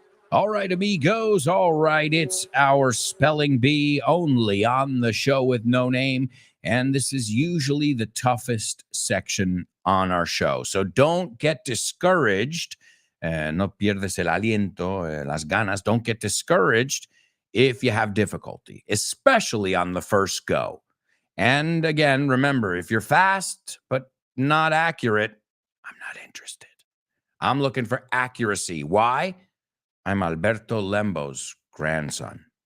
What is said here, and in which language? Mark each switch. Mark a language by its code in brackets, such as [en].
[en] All right, amigos. All right, it's our Spelling Bee only on the show with no name. And this is usually the toughest section on our show. So don't get discouraged. [es] No pierdes el aliento, las ganas. [en] Don't get discouraged if you have difficulty, especially on the first go. And again, remember, if you're fast but not accurate, I'm not interested. I'm looking for accuracy. Why? I'm Alberto Lembo's grandson.